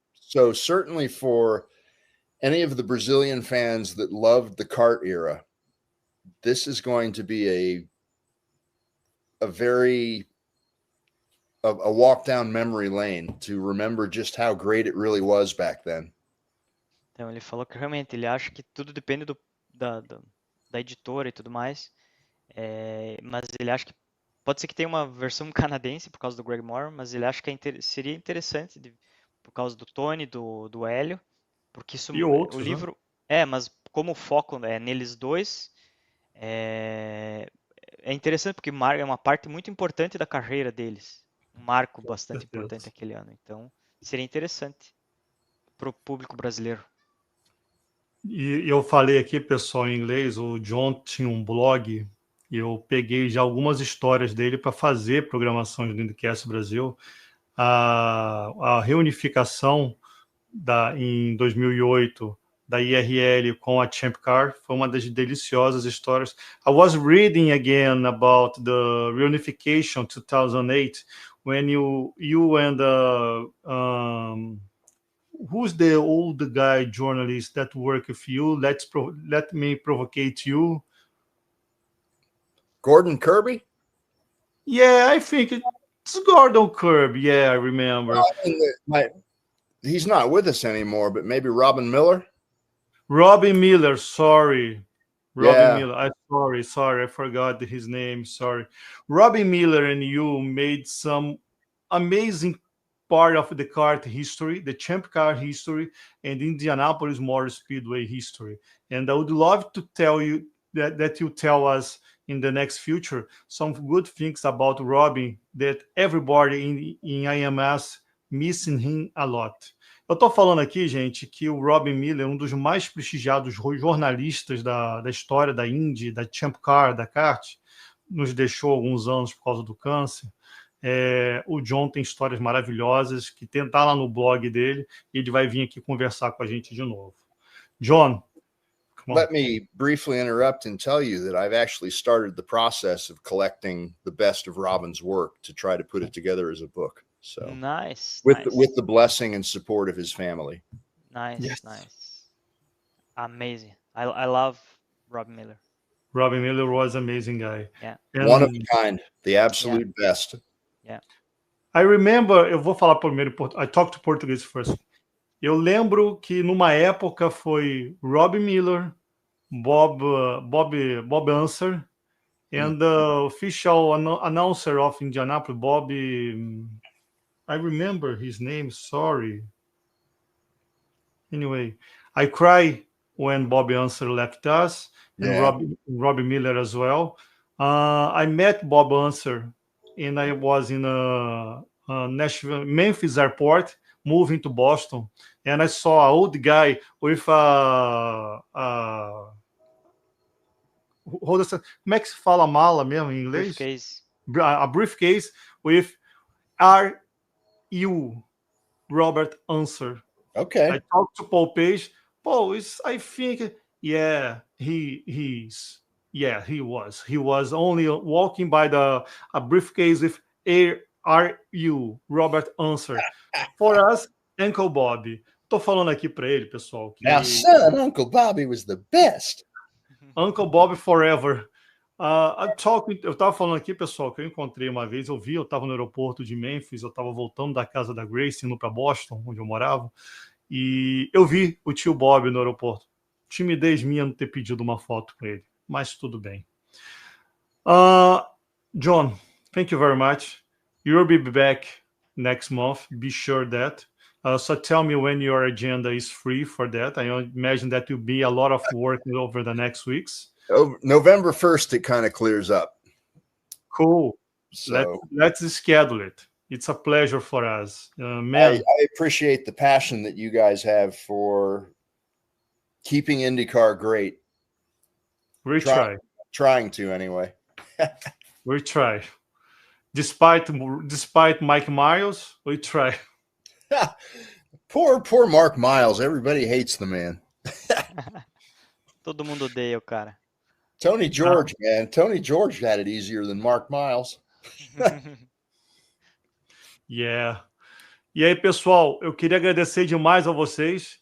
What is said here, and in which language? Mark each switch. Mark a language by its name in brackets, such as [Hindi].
[English] So certainly for any of the Brazilian fans that loved the kart era, this is going to be a walk down memory lane to remember just how great it really was back then. [Portuguese] Então ele falou que realmente ele acha que tudo depende da editora e tudo mais, mas ele acha que pode ser que tenha uma versão canadense por causa do Greg Moore, mas ele acha que seria interessante por causa do Tony, do Hélio, porque isso, E outros, o né? livro mas como o foco é neles dois, é interessante porque é uma parte muito importante da carreira deles, um marco bastante importante aquele ano, então seria interessante para o público brasileiro. E eu falei aqui, pessoal, em inglês, o John tinha um blog e eu peguei já algumas histórias dele para fazer programação do IndyCast Brasil. A reunificação em 2008 da IRL com a Champ Car foi uma das deliciosas histórias. [English] I was reading again about the reunification 2008 when you and who's the old guy journalist that work with you? Let me provocate you. Gordon Kirby? Yeah, I think it's Gordon Kirby. Yeah, I remember. Well, I mean, he's not with us anymore, but maybe Robin Miller? Robin Miller, sorry. Robin Yeah. Miller. Sorry, I forgot his name. Sorry. Robin Miller and you made some amazing part of the kart history, the Champ Car history, and Indianapolis Motor Speedway history. And I would love to tell you that you tell us in the next future some good things about Robin that everybody in IMS missing him a lot. [Portuguese] Eu estou falando aqui, gente, que o Robin Miller é um dos mais prestigiados jornalistas da história da Indy, da Champ Car, da kart, nos deixou alguns anos por causa do câncer. O John tem histórias maravilhosas que tá lá no blog dele e ele vai vir aqui conversar com a gente de novo. [English] John, let me briefly interrupt and tell you that I've actually started the process of collecting the best of Robin's work to try to put it together as a book. So nice. With the blessing and support of his family. Nice, yes. Nice. Amazing. I love Robin Miller. Robin Miller was an amazing guy. Yeah. One of a kind, the absolute best. Yeah. I remember, [Portuguese] eu vou falar primeiro, [English] I talk to português first. [Portuguese] Eu lembro que numa época foi Robin Miller, Bob Unser, [English] and the official announcer of Indianapolis, [Portuguese] Bob. [English] I remember his name. Sorry. Anyway, I cry when Bob Unser left us, and Robbie Miller as well. I met Bob Unser, and I was in Nashville, Memphis airport, moving to Boston, and I saw an old guy with [Portuguese] como é que se fala mala mesmo em inglês? [English] Briefcase. A briefcase with R.U. Robert Unser. Okay. I talked to Paul Page. Paul, I think, yeah, he was. He was only walking by a briefcase with R.U. Robert Unser. For us, Uncle Bobby. [Portuguese] Tô falando aqui para ele, pessoal. Que [English] Now, son, Uncle Bobby was the best. Uncle Bobby forever. [Portuguese] Eu estava falando aqui, pessoal, que eu encontrei uma vez, eu estava no aeroporto de Memphis, eu estava voltando da casa da Grace, indo para Boston, onde eu morava, e eu vi o tio Bob no aeroporto. Timidez minha não ter pedido uma foto com ele, mas tudo bem. [English] John, thank you very much. You'll be back next month, be sure that. So tell me when your agenda is free for that. I imagine that will be a lot of work over the next weeks. November 1st, it kind of clears up. Cool. So let's schedule it. It's a pleasure for us. Man. I appreciate the passion that you guys have for keeping IndyCar great. We try. Trying to, anyway. We try. Despite Mike Miles, we try. Poor Mark Miles. Everybody hates the man. [Portuguese] Todo mundo odeia o cara. [English] Tony George, man. Tony George had it easier than Mark Miles. Yeah. [Portuguese] E aí, pessoal, eu queria agradecer demais a vocês.